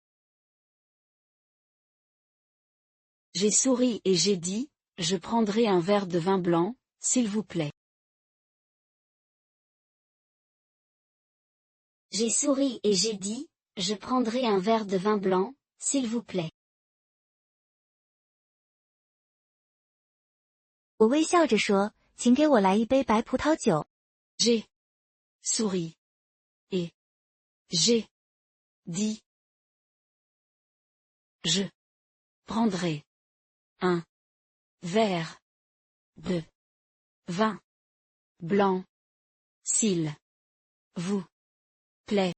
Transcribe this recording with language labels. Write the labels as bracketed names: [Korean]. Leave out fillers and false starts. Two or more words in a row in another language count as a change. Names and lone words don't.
[French] J'ai souri et j'ai dit, je prendrai un verre de vin blanc, s'il vous plaît. J'ai souri et j'ai dit, je prendrai un verre de vin blanc, s'il vous plaît. [Chinese] 我微笑着说，请给我来一杯白葡萄酒。 [French] J'ai souri et j'ai dit, je prendrai un verre de vin blanc, s'il vous plaît.